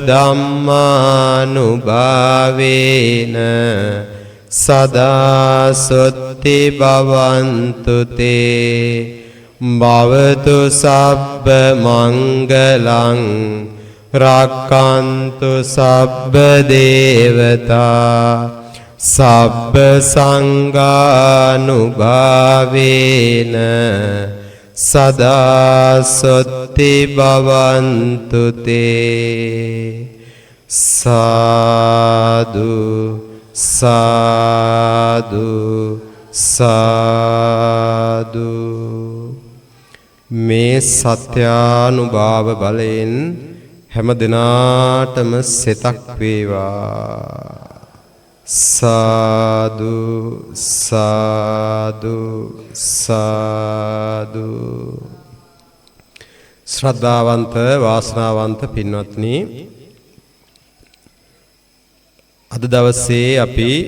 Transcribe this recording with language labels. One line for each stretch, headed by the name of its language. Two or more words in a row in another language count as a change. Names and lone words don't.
Pali: ධම්මානුභාවේන සදා සොත්ති භවන්තු තේ භවතු සබ්බ මංගලං රක්칸තු සබ්බ දේවතා සබ්බ සංඝානුභාවේන සදා සොත්ති භවන්තු තේ
Sinhala: සාදු සාදු සාදු මේ සත්‍යානුභාව බලයෙන් හැම දිනාටම සෙතක් වේවා සාදු සාදු සාදු ශ්‍රද්ධාවන්ත වාසනාවන්ත පින්වත්නි අද දවසේ අපි